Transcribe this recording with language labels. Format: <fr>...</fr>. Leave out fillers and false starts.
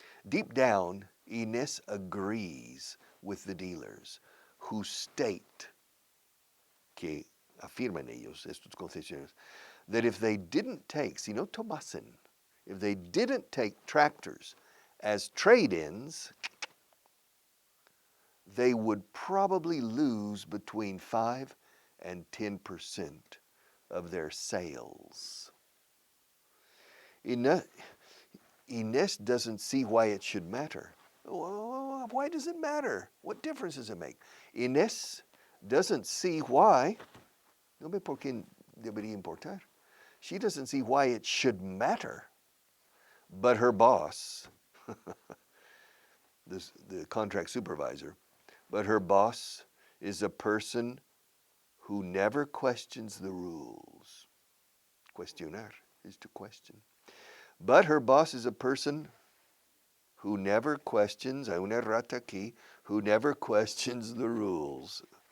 <en>Deep down, Inés agrees with the dealers who state,</en> <es>que afirman ellos, estos concesionarios,</es> <en>that if they didn't take,</en> <es>si no tomasen,</es> <en>if they didn't take tractors as trade-ins, they would probably lose between 5 and 10% of their sales. Inés doesn't see why it should matter. Why does it matter? What difference does it make? Inés doesn't see why.</en> <es>No ve por qué debería importar.</es> <en>She doesn't see why it should matter. But her boss, the contract supervisor, but her boss is a person who never questions the rules. Cuestionar is to question. But her boss is a person who never questions,</en> <es>hay una errata aquí,</es> <en>who never questions the rules.</en>